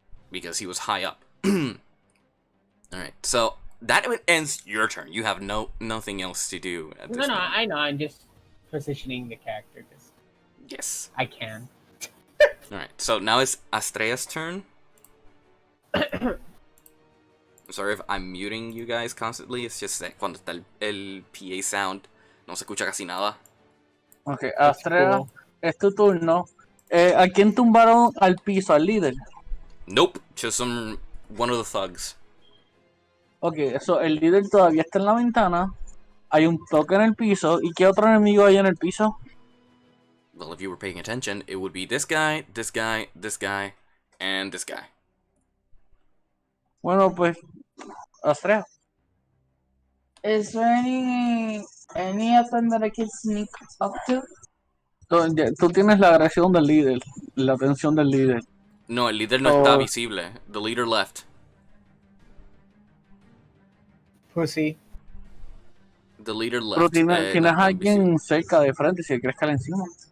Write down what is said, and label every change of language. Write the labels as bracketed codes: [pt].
[en] Because he was high up. Alright, so that ends your turn. You have nothing else to do at this No, moment. I know. I'm just positioning the character because Yes. I can. Alright, so now it's Astrea's turn. I'm sorry if I'm muting you guys constantly. It's just that [es] cuando está el PA sound, no se escucha casi nada. Ok, Astrea, es tu turno. ¿A quién tumbaron al piso? ¿Al líder? [en] Nope, just one of the thugs. [es] Ok, eso, el líder todavía está en la ventana. Hay un toque en el piso. ¿Y qué otro enemigo hay en el piso? [en] Well, if you were paying attention, it would be this guy, this guy, this guy, and this guy. [es] Bueno, pues, Astrea. [en] Is there any of them that I can sneak up to? [es] Tú tienes la agresión del líder, la atención del líder. No, el líder no está visible. [en] The leader left. Pussy. The leader left. [es] Pero tienes no a alguien cerca de frente si quieres caer encima.